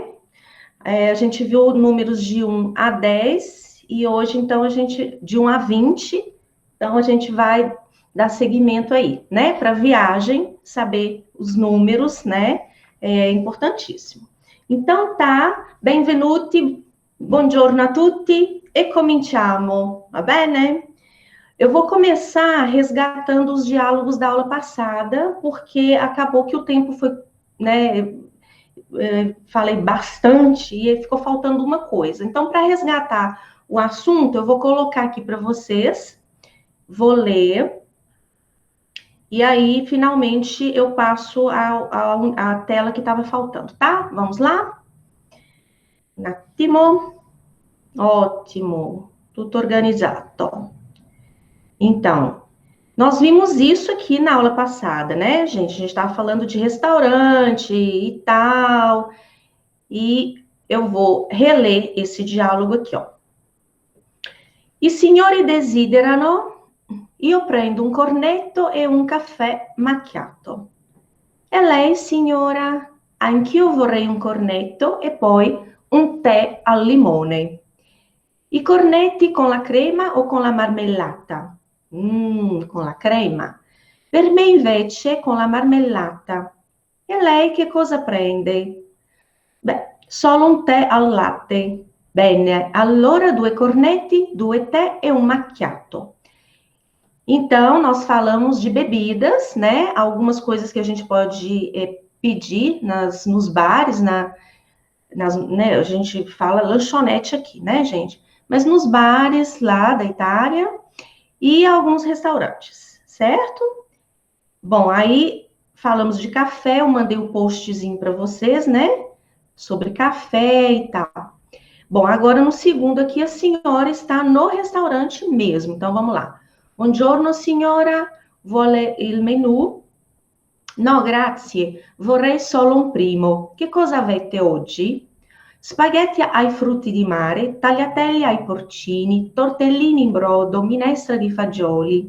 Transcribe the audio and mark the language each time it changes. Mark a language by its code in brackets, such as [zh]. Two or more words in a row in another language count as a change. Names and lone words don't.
[pt] A gente viu números de 1 a 10 e hoje, então, de 1 a 20. Então, a gente vai dar seguimento aí, né? Para viagem, saber os números, né? É importantíssimo. Então, tá. [it] Benvenuti, buongiorno a tutti e cominciamo, va bene? [pt] Eu vou começar resgatando os diálogos da aula passada, porque acabou que o tempo foi, né? Falei bastante e ficou faltando uma coisa. Então, para resgatar o assunto, eu vou colocar aqui para vocês, vou ler, e aí, finalmente, eu passo a tela que estava faltando, tá? Vamos lá? [it] Un attimo. [pt] Ótimo. Tudo organizado. Então, nós vimos isso aqui na aula passada, né, gente? A gente estava falando de restaurante e tal. E eu vou reler esse diálogo aqui, ó. [it] I signori desiderano... Io prendo un cornetto e un caffè macchiato. E lei, signora? Anch'io vorrei un cornetto e poi un tè al limone. I cornetti con la crema o con la marmellata? Con la crema. Per me invece con la marmellata. E lei che cosa prende? Beh, solo un tè al latte. Bene, allora 2 cornetti, 2 tè e un macchiato. [pt] Então, nós falamos de bebidas, né? Algumas coisas que a gente pode pedir nos bares, né? A gente fala lanchonete aqui, né, gente? Mas nos bares lá da Itália e alguns restaurantes, certo? Bom, aí falamos de café, eu mandei um postzinho para vocês, né? Sobre café e tal. Bom, agora no segundo aqui, a senhora está no restaurante mesmo. Então, vamos lá. [it] Buongiorno, signora. Vuole il menù? No, grazie. Vorrei solo un primo. Che cosa avete oggi? Spaghetti ai frutti di mare, tagliatelle ai porcini, tortellini in brodo, minestra di fagioli.